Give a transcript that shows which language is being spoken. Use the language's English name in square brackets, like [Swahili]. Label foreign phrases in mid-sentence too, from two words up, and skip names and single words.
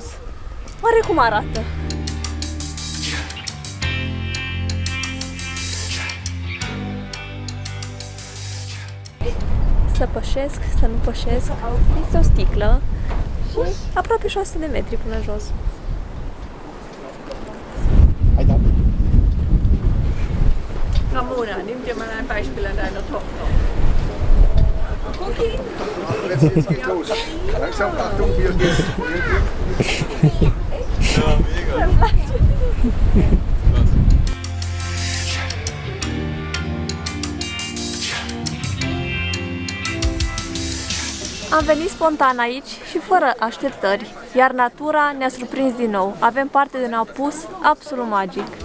[Romanian] Oare cum arată? Să pășesc, să nu pășesc. Este o sticlă și aproape 600 de metri până jos. [German] Kamuna, nimmt ihr mal ein Beispiel an deiner Tochter. Jetzt geht's los. Langsam, Achtung, hier geht's. Ja, mega. [Romanian] Am venit spontan aici și fără așteptări, iar natura ne-a surprins din nou. Avem parte de un apus absolut magic.